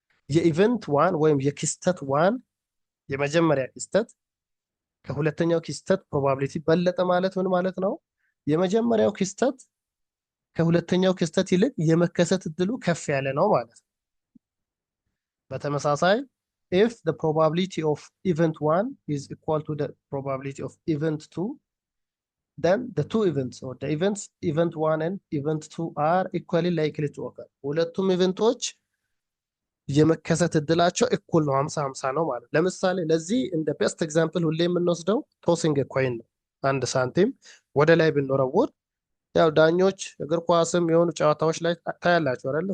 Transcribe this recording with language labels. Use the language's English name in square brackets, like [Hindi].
[Amharic] ይሄ የኢቨንት 1 ወይም የክስተት 1 የመጀመሪያ ክስተት ከሁለተኛው ክስተት ፕሮባቢሊቲ በለጠ ማለት ምን ማለት ነው? የመጀመሪያው ክስተት ከሁለተኛው ክስተት ይልቅ የመከሰት እድሉ ከፍ ያለ ነው ማለት ነው። በተመሳሳይ [English] if the probability of event 1 is equal to the probability of event 2 then the two events or the events event 1 and event 2 are equally likely to occur. [Amharic] ሁለቱም ኢቨንቶች የመከሰት እድላቸው እኩል ነው፣ 50-50 ነው ማለት። ለምሳሌ ለዚህ እንደ ቤስት ኤግዛምፕል ሁሌ የምንወስደው ቶሲንግ ኮይን ነው። አንድ ሳንቲም ወደ ላይ ብንወረውር ያው ዳኞች እግር ኳስም የሆኑ ጨዋታዎች ላይ ታያላችሁ አይደል?